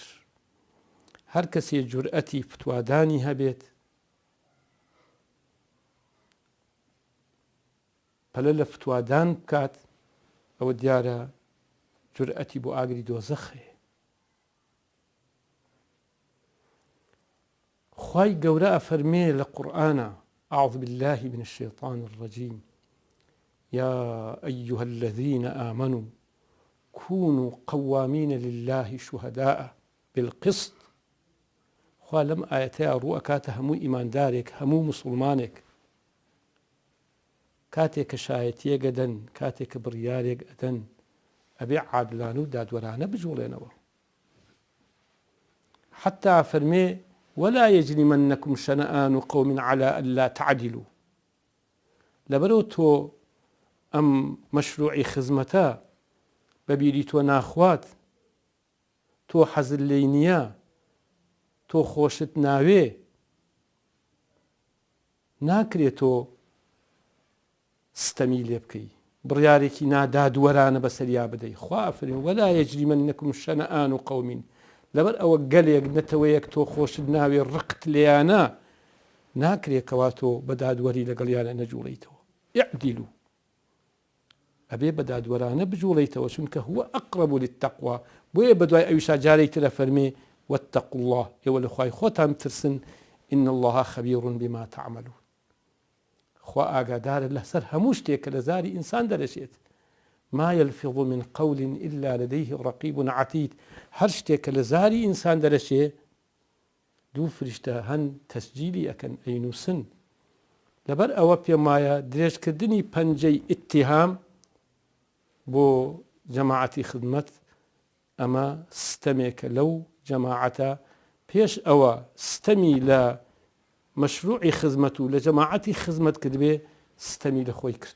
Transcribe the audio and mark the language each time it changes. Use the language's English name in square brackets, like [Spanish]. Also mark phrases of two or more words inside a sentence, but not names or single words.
[Central Kurdish] هەر کەسێ جورئەتی فتوادانی هەبێت پەلە لە فتوادان بکات، ئەوە دیارە جورئەتی بۆ ئاگری دۆزەخێ. خوای گەورە ئەفەرمێ لە قورئانە: [Arabic] أعوذ بالله من الشيطان الرجيم يا أيها الذين آمنوا كونوا قوامين لله شهداء بالقسط. [Central Kurdish] خوا لەم ئاەتەیە ڕوو ئەکاتە هەموو ئیماندارێک، هەموو مسڵمانێک کاتێک کە شایەتیەک ئەدەن، کاتێک کە بڕیارێک ئەدەن، ئەبێ عادلانە و دادوەرانە بجوڵێنەوە. حتى فەرمێ: [Arabic] ولا يجرمنكم شنآن قوم على ألا تعدلوا. [Central Kurdish] لەبەرەوە تۆ ئەم مەشروعی خزمەتە بەبیری تۆ ناخوات، تۆ حەزت لێی نییە، تۆ خۆشت ناوێ، ناکرێت تۆ ستەمی لێ بکەی، بڕیارێکی نادادوەرانە بەسەریا بدەی. خوا ئەفەرمێ: [Arabic] ولا يجرمنكم شنآن قوم. [Central Kurdish] لەبەر ئەوە گەلێک نەتەوەیەک تۆ خۆشت ناوێ ڕقت لێیانە، ناکرێتەوە تۆ بە دادوەری لەگەڵیانە نەجوڵیتەوە. ئیعدیلوا، ئەبێ بە دادوەرانە بجوڵیتەوە، چونکە [Arabic] هو ئەقرب للتەقوا. [Central Kurdish] بۆیە بەدوای ئەویشا جارێک ترە فەرمێ: [Arabic] واتقوا الله، [Central Kurdish] ئێوە لە خوای خۆتان بترسن، [Arabic] إن الله خبير بما تعملون. [Central Kurdish] خوا ئاگادارە لەسەر هەموو شتێک کە لە زاری ئینسان دەرەچێت. [Arabic] ما يلفظ من قول إلا لديه رقيب عتيد. [Central Kurdish] هەر شتێک کە لە زاری ئینسان دەرەچێ، دوو فریشتە هەن تەسجیلی ئەکەن، ئەینووسن. لەبەر ئەوە پێم وایە درێژکردنی پەنجەی ئیتیهام بۆ جەماعەتی خزمەت ئەمە ستەمێکە لەو جەماعەتە، پێش ئەوە ستەمی لە مەشروعی خزمەت و لە جەماعەتی خزمەت کردبێ، ستەمی لە خۆی کردووە.